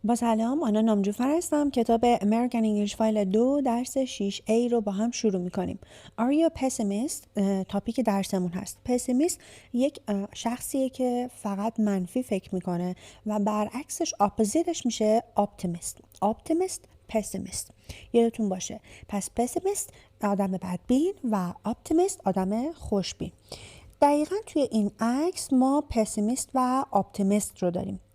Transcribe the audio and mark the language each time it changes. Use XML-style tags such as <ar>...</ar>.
<fa>با سلام، آنا نامجوفر هستم. کتاب American English File 2 درس 6A رو با هم شروع میکنیم.</fa> <en>Are you a pessimist؟</en> <fa>تاپیک درسمون هست. pessimist یک شخصیه که فقط منفی فکر میکنه و برعکسش اپوزیتش میشه optimist pessimist. یادتون باشه. پس pessimist آدم بدبین و optimist آدم خوشبین. دقیقا توی این عکس ما پسیمیست و اپتیمیست رو داریم.</fa>